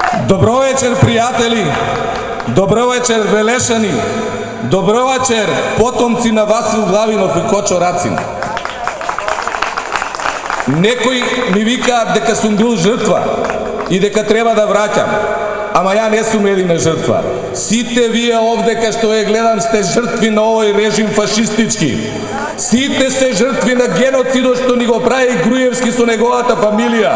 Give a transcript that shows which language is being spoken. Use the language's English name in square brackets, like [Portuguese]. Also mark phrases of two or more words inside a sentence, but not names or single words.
[Macedonian] Dobrovečer, prijatelji, dobrovečer, Velešani, dobrovečer, potomci na Vasil Glavinov i Kočo Racin. Некој ми вика дека сум бил жртва и дека треба да враќам, ама ја не сум едина жртва. Сите вие овде кај што ја гледам сте жртви на овој режим фашистички. Сите сте жртви на геноцидот што ни го прави Груевски со неговата фамилија.